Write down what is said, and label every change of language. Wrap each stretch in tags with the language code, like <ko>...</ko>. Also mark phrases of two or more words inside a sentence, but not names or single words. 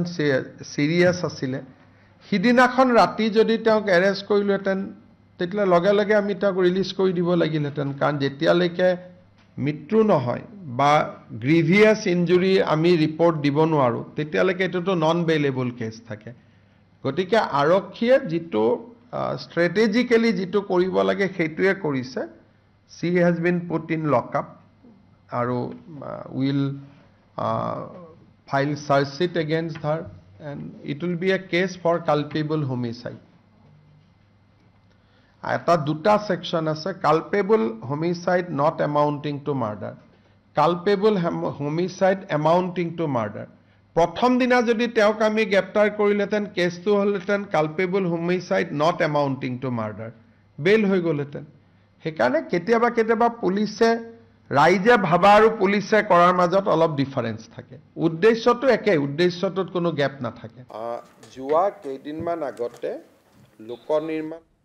<as>চিৰিয়াছ আছিলে সিদিনাখন ৰাতি যদি তেওঁক এৰেষ্ট কৰিলোহেঁতেন তেতিয়া লগে লগে আমি তেওঁক ৰিলিজ কৰি দিব লাগিলহেঁতেন কাৰণ যেতিয়ালৈকে মৃত্যু নহয় বা গ্ৰিভিয়াছ ইনজুৰি আমি ৰিপৰ্ট দিব নোৱাৰোঁ তেতিয়ালৈকে এইটোতো</as> <en>non bailable case</en> <as>থাকে গতিকে আৰক্ষীয়ে যিটো ষ্ট্ৰেটেজিকেলি যিটো কৰিব লাগে সেইটোৱে কৰিছে</as> <en>she has been put in lockup</en> <as>আৰু will</as> <en>file search sheet against her and it will be a case for culpable homicide</en> <as>এটা দুটা সেকশন আছে</as> <en>culpable homicide not amounting to murder culpable homicide amounting to murder</en> <as>প্ৰথম দিনা যদি তেওঁক আমি গ্ৰেপ্তাৰ কৰিলেতেন কেছটো হ'লতেন</as> <en>culpable homicide not amounting to murder</en> <as>বেল হৈ গ'লহেঁতেন সেইকাৰণে কেতিয়াবা পুলিচে ৰাইজে ভাবা আৰু পুলিচে কৰাৰ মাজত অলপ ডিফাৰেন্স থাকে উদ্দেশ্যটো একে উদ্দেশ্যটোত কোনো গেপ নাথাকে যোৱা কেইদিনমান আগতে লোকনিৰ্মাণ</as>